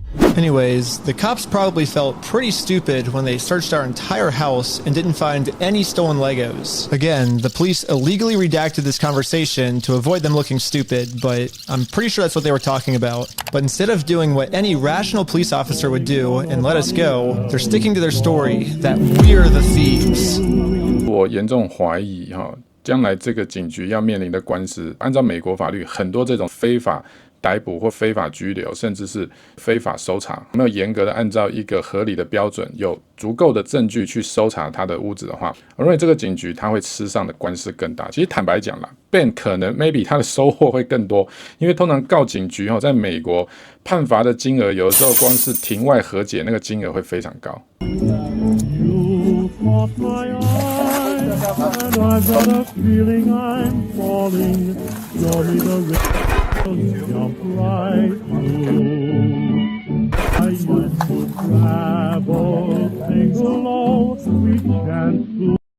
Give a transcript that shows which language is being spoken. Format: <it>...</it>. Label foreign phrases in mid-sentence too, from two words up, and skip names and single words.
<en>Anyways, the cops probably felt pretty stupid when they searched our entire house and didn't find any stolen Legos. Again, the police illegally redacted this conversation to avoid them looking stupid, but I'm pretty sure that's what they were talking about. But instead of doing what any rational police officer would do and let us go, they're sticking to their story that we're the thieves.</en> <zh>我严重怀疑将来这个警局要面臨的官司，按照美國法律，很多這種非法逮捕或非法拘留，甚至是非法搜查，沒有嚴格的按照一個合理的標準，有足夠的證據去搜查他的屋子的話，我認為這個警局他會吃上的官司更大。其實坦白講啦 ，Ben 可能 maybe 他的收穫會更多，因為通常告警局在美國判罰的金額，有的時候光是庭外和解那個金額會非常高。</zh> <en>And I've got a feeling I'm falling. Show me the river, jump right through. I used to travel single, oh, sweet chance to.</en>